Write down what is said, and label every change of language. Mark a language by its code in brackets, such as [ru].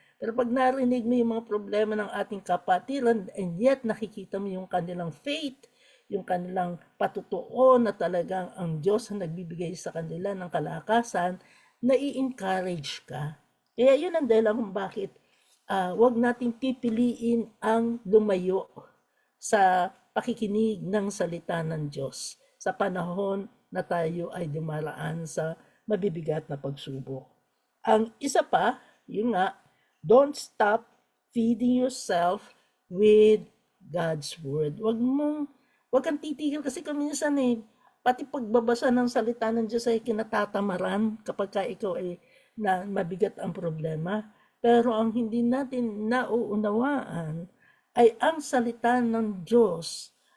[tl] Pero pag narinig mo yung mga problema ng ating kapatiran and yet nakikita mo yung kanilang faith, yung kanilang patutuo na talagang ang Diyos ang nagbibigay sa kanila ng kalakasan, nai-encourage ka. Kaya yun ang dahilan kung bakit wag nating pipiliin ang lumayo sa pakikinig ng salita ng Diyos sa panahon na tayo ay dumaraan sa mabibigat na pagsubok. Ang isa pa, yun nga, [en] don't stop feeding yourself with God's Word. [tl] Wag kang titigil kasi minsan pati pagbabasa ng salita ng Diyos ay kinatatamaran kapag ka ikaw ay na mabigat ang problema. Pero ang hindi natin nauunawaan ay ang salita ng Diyos.